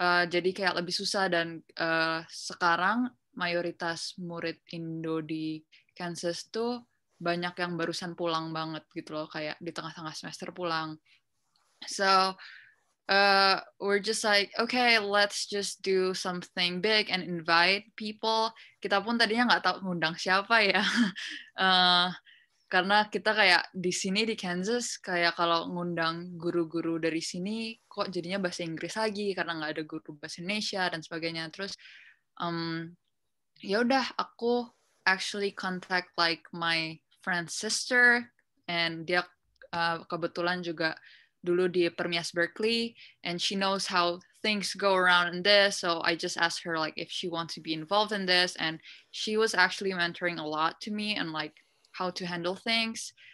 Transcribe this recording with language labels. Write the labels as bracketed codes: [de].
[id] Jadi kayak lebih susah, dan sekarang mayoritas murid Indo di Kansas tuh banyak yang barusan pulang banget gitu loh, kayak di tengah-tengah semester pulang. [en] So we're just like, okay, let's just do something big and invite people. [id] Kita pun tadinya nggak tahu ngundang siapa ya. Karena kita kayak di sini di Kansas kayak kalau ngundang guru-guru dari sini kok jadinya bahasa Inggris lagi karena nggak ada guru bahasa Indonesia dan sebagainya. Terus ya udah, aku [en] actually contact like my friend's sister, and [id] dia kebetulan juga dulu di Permias Berkeley, [en] and she knows how things go around in this, so I just asked her like if she wants to be involved in this, and she was actually mentoring a lot to me and like how to handle things.